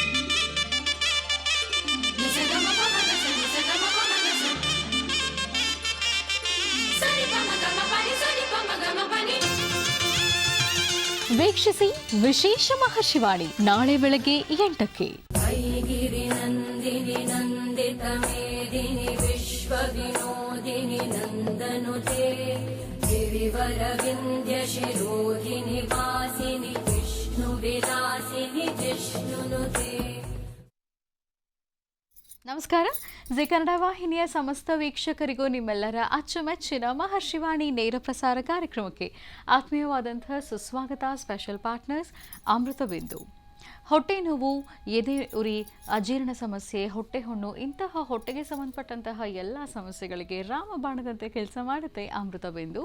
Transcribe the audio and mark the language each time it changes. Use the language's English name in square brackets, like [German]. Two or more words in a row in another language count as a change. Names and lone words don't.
[Kannada] ವೀಕ್ಷಿಸಿ ವಿಶೇಷ ಮಹಾಶಿವಾಣಿ ನಾಳೆ ಬೆಳಗ್ಗೆ 8ಕ್ಕೆ. [Sanskrit] विनोदिनि नन्दनुते गिरिवरविन्द्य शिरोधिनि वासिनि विष्णुविलासिनि जिष्णुनुते. [Kannada] ನಮಸ್ಕಾರ. ಜಿ ಕನ್ನಡ ವಾಹಿನಿಯ ಸಮಸ್ತ ವೀಕ್ಷಕರಿಗೂ ನಿಮ್ಮೆಲ್ಲರ ಅಚ್ಚುಮೆಚ್ಚಿನ ಮಹರ್ಷಿವಾಣಿ ನೇರ ಪ್ರಸಾರ ಕಾರ್ಯಕ್ರಮಕ್ಕೆ ಆತ್ಮೀಯವಾದಂತಹ ಸುಸ್ವಾಗತ. [English] special partners Amrita Bindu. [Kannada] ಹೊಟ್ಟೆ ನೋವು, ಎದೆ ಉರಿ, ಅಜೀರ್ಣ ಸಮಸ್ಯೆ, ಹೊಟ್ಟೆ ಹುಣ್ಣು ಇಂತಹ ಹೊಟ್ಟೆಗೆ ಸಂಬಂಧಪಟ್ಟಂತಹ ಎಲ್ಲ ಸಮಸ್ಯೆಗಳಿಗೆ ರಾಮಬಾಣದಂತೆ ಕೆಲಸ ಮಾಡುತ್ತೆ ಅಮೃತ ಬಿಂದು.